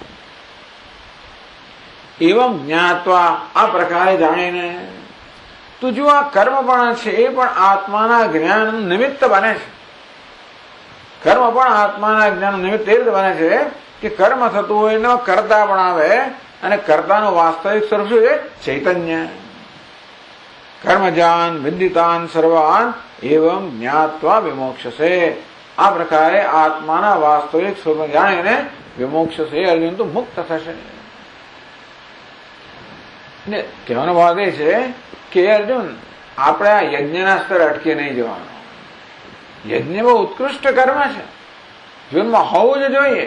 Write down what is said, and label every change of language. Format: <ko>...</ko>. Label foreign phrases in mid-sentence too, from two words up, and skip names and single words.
<sa>एवं ज्ञात्वा,</sa> <gu>આ પ્રકારે જાણીને તું જો આ કર્મ પણ છે એ પણ આત્માના જ્ઞાન નિમિત્ત બને છે. કર્મ પણ આત્માના જ્ઞાન નિમિત્ત એ રીતે બને છે કે કર્મ થતું હોય એનો કર્તા પણ આવે, અને કર્તાનું વાસ્તવિક સ્વરૂપ શું છે? ચૈતન્ય.</gu> <sa>कर्मजान् विदितान् सर्वान् एवं ज्ञात्वा विमोक्ष्यसे,</sa> <gu>આ પ્રકારે આત્માના વાસ્તવિક સ્વરૂપ જાણીને વિમોક્ષસે, અર્જુન તો મુક્ત થશે. કહેવાનો ભાવ એ છે કે અર્જુન આપણે આ યજ્ઞના સ્તરે અટકી નહીં જવાનું. યજ્ઞ બહુ ઉત્કૃષ્ટ કર્મ છે, જીવનમાં હોવું જ જોઈએ.</gu>